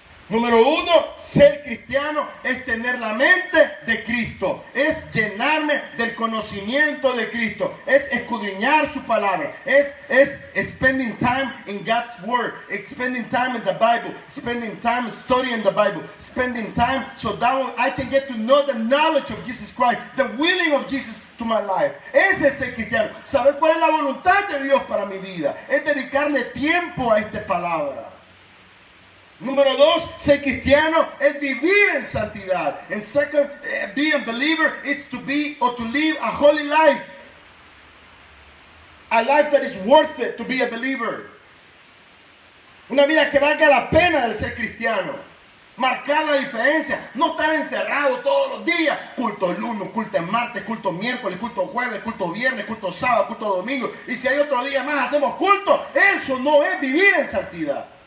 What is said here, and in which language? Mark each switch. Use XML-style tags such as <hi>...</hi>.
<es>Número 1, ser cristiano es tener la mente de Cristo, es llenarme del conocimiento de Cristo, es escudriñar su palabra, es</es> <en>spending time in God's word, spending time in the Bible, spending time studying the Bible, spending time so that I can get to know the knowledge of Jesus Christ, the willing of Jesus to my life.</en> <es>Ese es ser cristiano, saber cuál es la voluntad de Dios para mi vida, es dedicarle tiempo a esta palabra. Número 2, ser cristiano es vivir en santidad.</es> <en>And second, being a believer is to be or to live a holy life. A life that is worth it to be a believer.</en> <es>Una vida que valga la pena de ser cristiano. Marcar la diferencia, no estar encerrado todos los días. Culto el lunes, culto el martes, culto miércoles, culto jueves, culto viernes, culto sábado, culto domingo. Y si hay otro día más hacemos culto. Eso no es vivir en santidad.</es>